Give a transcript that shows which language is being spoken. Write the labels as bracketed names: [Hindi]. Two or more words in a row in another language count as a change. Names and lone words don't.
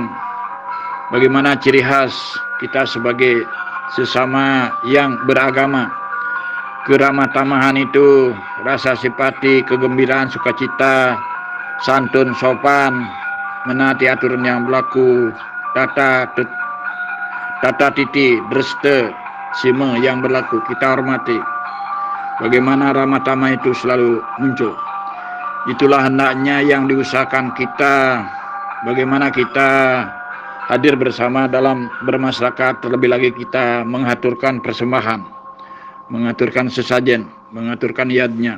[Indonesian] Bagaimana ciri khas kita sebagai sesama yang beragama. Keramah tamahan itu rasa simpati, kegembiraan, sukacita, santun, sopan, menaati aturan yang berlaku, tata titi, dreste, sime yang berlaku, kita hormati. Bagaimana ramah tamah itu selalu muncul. Itulah hendaknya yang diusahakan kita. Bagaimana kita hadir bersama dalam bermasyarakat, terlebih lagi kita mengaturkan persembahan, mengaturkan sesajen, mengaturkan yadnya.